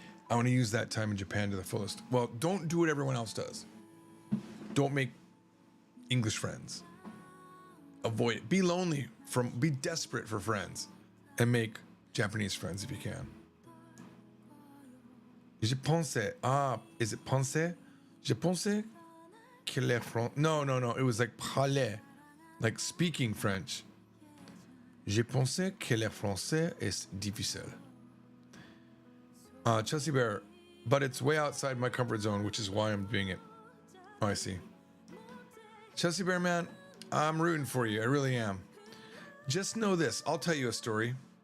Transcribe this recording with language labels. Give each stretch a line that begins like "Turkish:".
English: I want to use that time in Japan to the fullest. Well, don't do what everyone else does. Don't make English friends. Avoid it. Be lonely be desperate for friends, and make Japanese friends if you can.
French: Je pensais,
English: is it
French: pensée? Je pensais que les Français.
English: No. It was like parler, like speaking French.
French: Je pensais que le français est difficile.
English: Chelsea Bear, but it's way outside my comfort zone, which is why I'm doing it. Oh, I see. Chelsea Bear, man, I'm rooting for you. I really am. Just know this. I'll tell you a story.